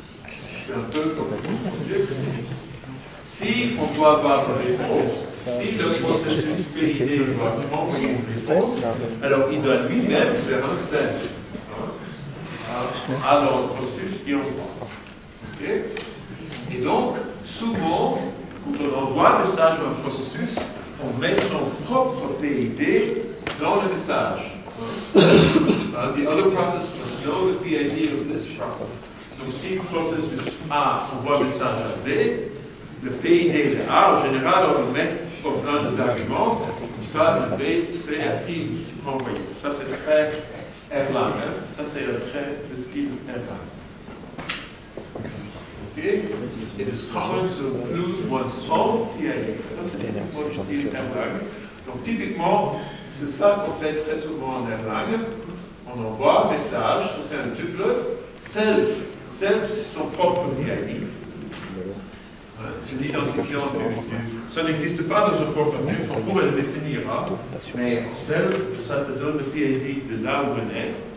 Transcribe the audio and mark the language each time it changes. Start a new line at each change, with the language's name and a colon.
French: C'est un peu comme un object. Si on doit avoir une réponse, si le processus PID doit envoyer une réponse, alors il doit lui-même faire un send à le processus qui envoie. Okay? Et donc, souvent, quand on envoie un message à un processus, on met son propre PID dans le message.
English: The other process must know the PID of this process.
French: Donc, si le processus A envoie un message à B, le PID de A, en général, on le met comme un des arguments, comme ça, le B, C a qui envoyé. Ça, c'est très Erlang. Hein? Ça, c'est le trait de style Erlang. Okay?
English: It is common to include one's own PID.
French: Ça, c'est le style Erlang. Donc, typiquement, c'est ça qu'on fait très souvent en Erlang. On envoie un message, ça c'est un tuple. Self, c'est son propre PID. C'est l'identifiant. Ça n'existe pas dans un port object, on pourrait le définir, hein, mais self, ça te donne le PID de là où on est.